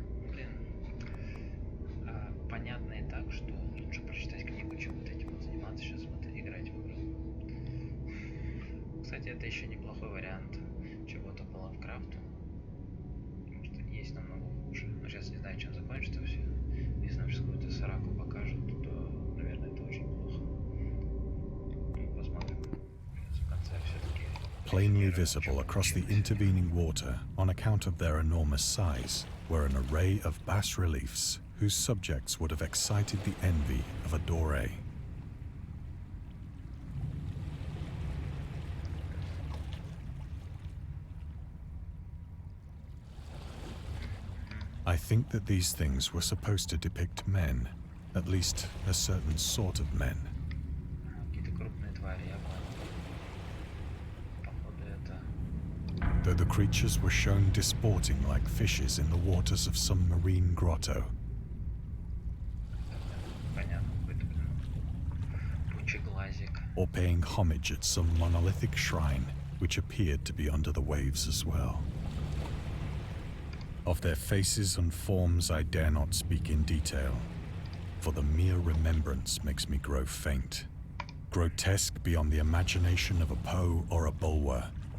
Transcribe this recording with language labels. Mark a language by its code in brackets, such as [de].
[ru] Блин, понятно и так, что лучше прочитать книгу, чем вот этим вот заниматься сейчас, вот играть в игру. Кстати, это еще неплохой вариант чего-то по Лавкрафту. Потому что есть намного хуже. Но сейчас не знаю, чем закончится все. не знаю, что какую-то сраку покажут, то, наверное, это очень плохо. Ну, посмотрим. Сейчас в конце все-таки... [en] Plainly visible across the intervening water on account of their enormous size were an array of bas-reliefs whose subjects would have excited the envy of a doré. I think that these things were supposed to depict men, at least a certain sort of men. [ru] Какие-то крупные твари, я понял. Походу это... [en] Though the creatures were shown disporting like fishes in the waters of some marine grotto. [ru] Понятно, какой-то, пучеглазик. [en] Or paying homage at some monolithic shrine which appeared to be under the waves as well. Of their faces and forms I dare not speak in detail, for the mere remembrance makes me grow faint, grotesque beyond the imagination of a Poe or a Bulwer.